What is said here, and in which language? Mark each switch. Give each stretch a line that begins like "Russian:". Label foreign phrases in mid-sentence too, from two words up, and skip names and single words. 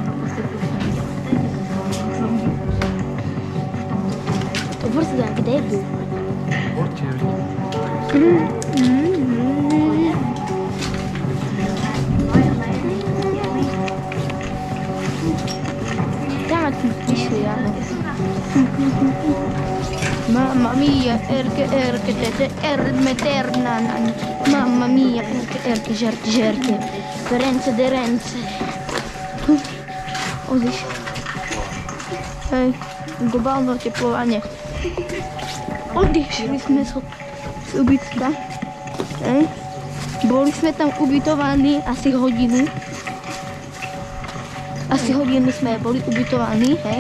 Slovak: To brzda, kde je? Portier. Tam tu prišli, áno.
Italian: Mamma mia, erke, tete, meterna, mamma mia, erke, žerte, rence de rence.
Slovak: Odiš. Hej, globálne oteplovanie. Odišli sme z ubytka. Hej. Boli sme tam ubytovaní asi hodinu. Asi hodinu sme boli ubytovaní, hej.